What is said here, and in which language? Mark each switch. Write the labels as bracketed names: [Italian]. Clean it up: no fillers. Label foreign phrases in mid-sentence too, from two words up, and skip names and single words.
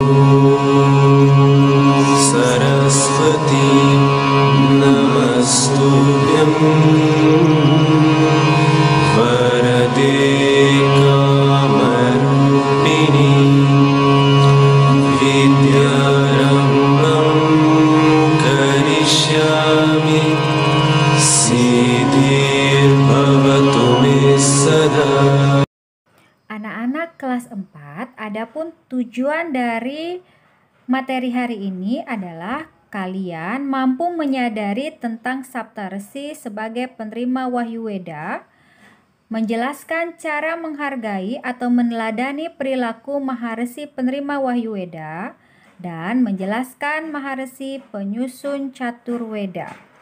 [Sanskrit] Saraswati Namastubhyam Varade Kamarupini Vidyarambam Karishyami Siddhir Bhavatu Me Sada. [Indonesian] Anak-anak kelas 4, adapun tujuan dari materi hari ini adalah kalian mampu menyadari tentang Saptarsi sebagai penerima Wahyu Weda, menjelaskan cara menghargai atau meneladani perilaku Maharesi penerima Wahyu Weda, dan menjelaskan Maharesi penyusun Caturweda.